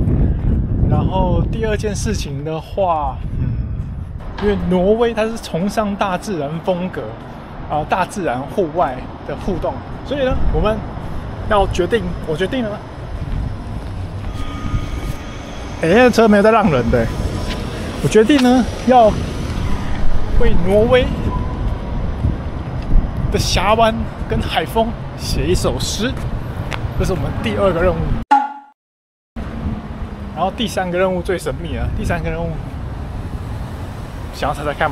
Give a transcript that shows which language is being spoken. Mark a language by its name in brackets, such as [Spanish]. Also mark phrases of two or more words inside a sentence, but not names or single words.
[Chinese] 然後第二件事情的話，因為挪威它是崇尚大自然風格大自然戶外的互動，所以呢，我們要我決定了。那車沒有在讓人的，我決定呢要為挪威的峽灣跟海風寫一首詩，這是我們第二個任務。然後第三個任務最神秘了，第三個任務想要猜猜看嘛？